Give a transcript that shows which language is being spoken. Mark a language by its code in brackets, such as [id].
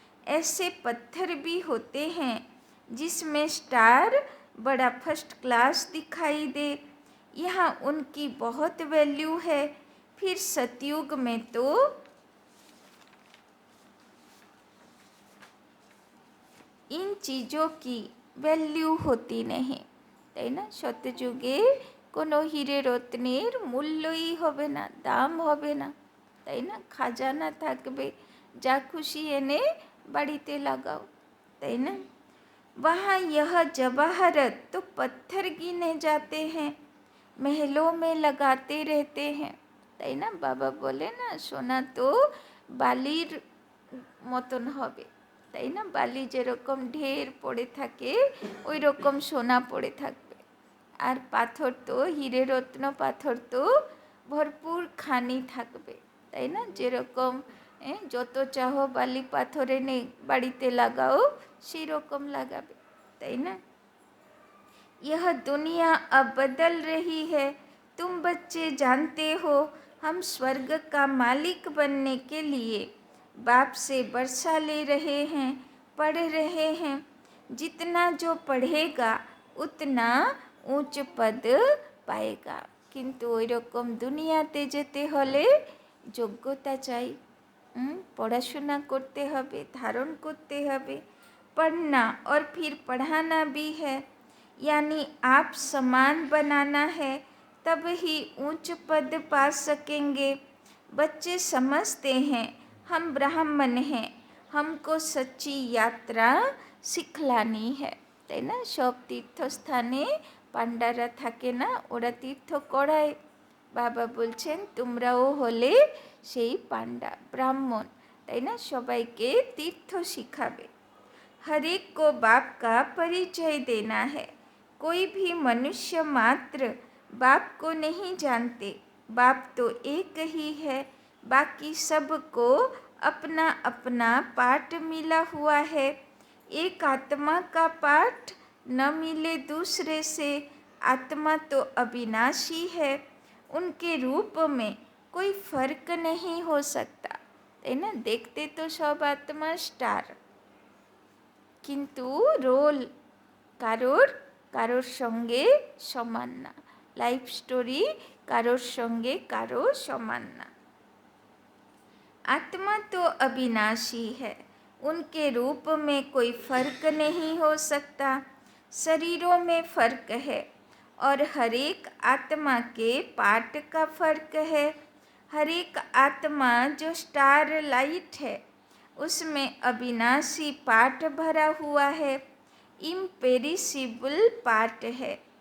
[hi] ऐसे पत्थर भी होते हैं जिसमें स्टार बड़ा फर्स्ट क्लास दिखाई दे, यहाँ उनकी बहुत वैल्यू है। फिर सतयुग में तो इन चीज़ों की वैल्यू होती नहीं, [bn] তাই না? সত্যযুগে কোনো হিরে রত্নের মূল্যই হবে না, দাম হবে না, তাই না? খাজানা থাকবে, যা খুশি এনে বাড়িতে লাগাও, তাই না? [hi] वहाँ यह जवाहरत तो पत्थर गिने जाते हैं, महलों में लगाते रहते हैं, [bn] তাই না? বাবা বলে না, সোনা তো বালির মতন হবে, তাই না? বালি যেরকম ঢের পড়ে থাকে ওই রকম সোনা পড়ে থাকবে। আর পাথর তো হিরে রত্ন পাথর তো ভরপুর খানি থাকবে, তাই না? যেরকম যত চাহো বালি পাথর এনে বাড়িতে লাগাও সেই রকম লাগাবে, তাই না? [hi] यह दुनिया अब बदल रही है, तुम बच्चे जानते हो हम स्वर्ग का मालिक बनने के लिए बाप से वर्षा ले रहे हैं, पढ़ रहे हैं। जितना जो पढ़ेगा उतना ऊंच पद पाएगा। किंतु [bn] ওই রকম দুনিয়াতে যেতে হলে যোগ্যতা চাই, পড়াশোনা করতে হবে, ধারণ করতে হবে। [hi] पढ़ना और फिर पढ़ाना भी है, यानी आप समान बनाना है, तब ही ऊंच पद पा सकेंगे। बच्चे समझते हैं हम ब्राह्मण हैं, हमको सच्ची यात्रा सिखलानी है, [bn] তাই না? সব তীর্থস্থানে পাণ্ডারা থাকে না, ওরা তীর্থ করায়। বাবা বলছেন তোমরাও হলে সেই পাণ্ডা ব্রাহ্মণ, তাই না? সবাইকে তীর্থ শিখাবে। [hi] हर एक को बाप का परिचय देना है। कोई भी मनुष्य मात्र बाप को नहीं जानते। बाप तो एक ही है, बाकी सबको अपना अपना पाठ मिला हुआ है। एक आत्मा का पाठ न मिले दूसरे से। आत्मा तो अविनाशी है, उनके रूप में कोई फर्क नहीं हो सकता, है ना? देखते तो सब आत्मा स्टार, [bn] কিন্তু রোল কারোর কারোর সঙ্গে সমান না, লাইফ স্টোরি কারোর সঙ্গে কারো সমান না। [hi] आत्मा तो अविनाशी है, उनके रूप में कोई फर्क नहीं हो सकता। शरीरों में फर्क है और हर एक आत्मा के पार्ट का फर्क है। हर एक आत्मा जो स्टार लाइट है उसमें अविनाशी पार्ट भरा हुआ है, इम्पेरिसिबल पार्ट है।